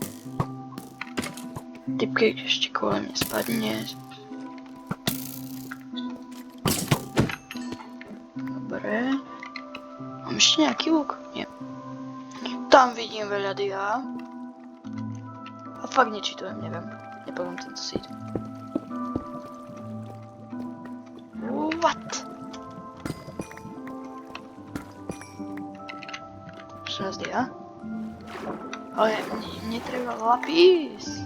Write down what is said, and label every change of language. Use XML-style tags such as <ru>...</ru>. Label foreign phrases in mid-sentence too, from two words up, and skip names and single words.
<sk>Typkej ešte kvôli mne spadne. Dobre. Mám ešte nejaký luk? Nie. Tam vidím veľa dia. A fakt nečítujem, neviem. Nepoviem tento seed. What? 16 dia. Ale mne treba lapis.</sk>